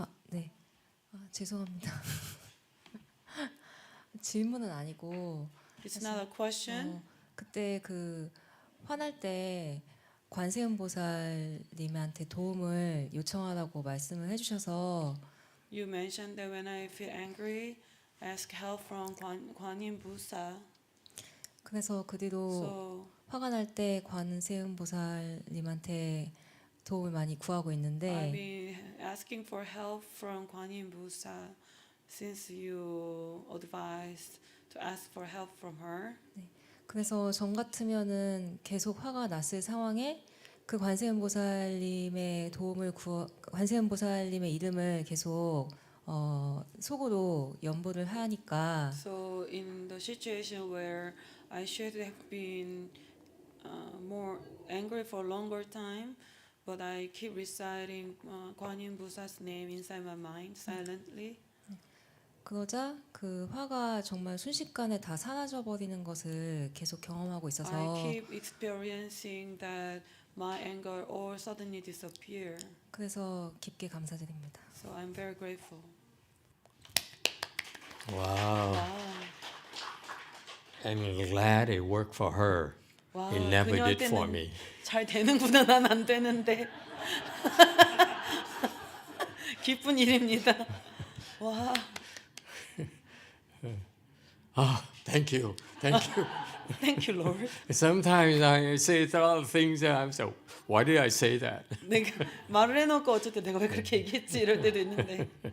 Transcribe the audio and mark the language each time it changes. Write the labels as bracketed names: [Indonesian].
[Korean] 네. 죄송합니다. 질문은 아니고 [English] It's not a question. [Korean] 그때 그 화날 때 관세음보살님한테 도움을 요청하라고 말씀을 해주셔서 [English] You mentioned that when I feel angry, ask help from 관인 부사. [Korean] 그래서 그 뒤로 [English] So [Korean] 화가 날 때 관세음보살님한테 도움을 많이 구하고 [English] I've [Korean] 있는데 [English] been asking for help from 관인 부사 since you advised to ask for help from her. [Korean] 그래서 전 같으면은 계속 화가 났을 상황에 그 관세음보살님의 관세음보살님의 이름을 계속 속으로 연보를 하니까 [English] So in the situation where I should have been more angry for a longer time, but I keep reciting 관인 부사's name inside my mind silently. [Korean] 그러자 그 화가 정말 순식간에 다 사라져 버리는 것을 계속 경험하고 있어서 [English] I keep experiencing that my anger all suddenly disappear. [Korean] 그래서 깊게 감사드립니다. [English] So I'm very grateful. Wow. [Korean] 와, [English] I'm glad it worked for her. [Korean] 와, [English] It never did for [Korean] 그녀한테는 [English] me. [Korean] 잘 되는구나, 난 안 되는데. 기쁜 일입니다. 와, [English] Thank you. Thank you. thank you, Lord. Sometimes I say a lot of things and I'm so, why did I say that? [Korean] 내가 말을 해놓고 어쨌든 내가 왜 그렇게 얘기했지 이럴 때도 있는데